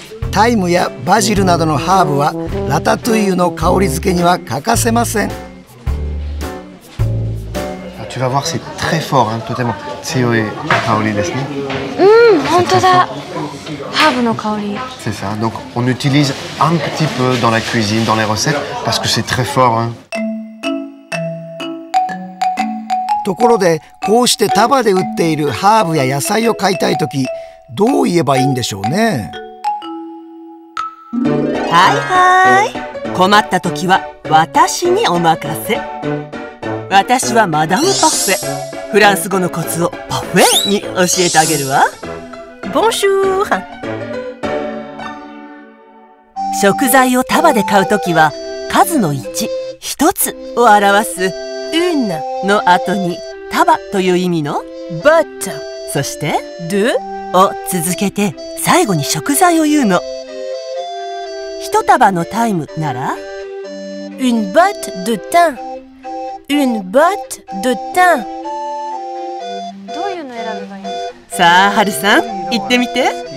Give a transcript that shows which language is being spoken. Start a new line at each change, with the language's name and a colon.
Japanese: タイムやバジルなどのハーブはラタトゥイユの香り付けには欠かせません。
French: Tu vas voir, c'est très fort, hein, totalement.
Japanese: 強い香りですね。本当だ。ハーブの香り。
French: C'est ça. Donc on utilise un petit peu dans la cuisine, dans les recettes, parce que c'est très fort. Hein.
Japanese: ところでこうして束で売っているハーブや野菜を買いたいとき、どう言えばいいんでしょうね。はい。困った時は私にお任せ。私はマダムパフェ。フランス語のコツをパフェに教えてあげるわ。ボンシュー。食材を束で買うときは数の1、一つを表すuneの後に束という意味の but、そしてdeを続けて最後に食材を言うの。一束のタイムなら
French: une botte de thym、une botte de thym。
Japanese: どういうの選べばいいんですか？さあ、はるさん、言ってみて。